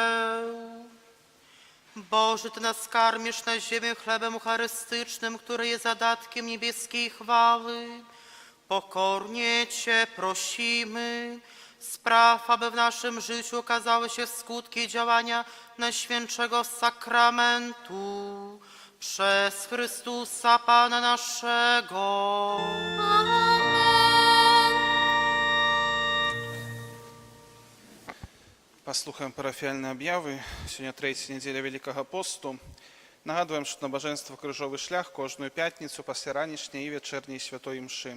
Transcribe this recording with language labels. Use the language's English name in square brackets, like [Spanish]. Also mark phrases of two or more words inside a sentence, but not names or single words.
[Polish] Boże, Ty nas karmisz na ziemię chlebem eucharystycznym, który jest zadatkiem niebieskiej chwały. Pokornie Cię prosimy, spraw, aby w naszym życiu okazały się skutki działania Najświętszego Sakramentu przez Chrystusa Pana naszego. [Belarusian] Паслухаем парафіяльныя аб'явы. Сёння трэця нядзеля Вялікага посту. Нагадваем, што набажэнства крыжовы шлях кожную пятніцу пасля ранішняй і вячэрняй святой імшы.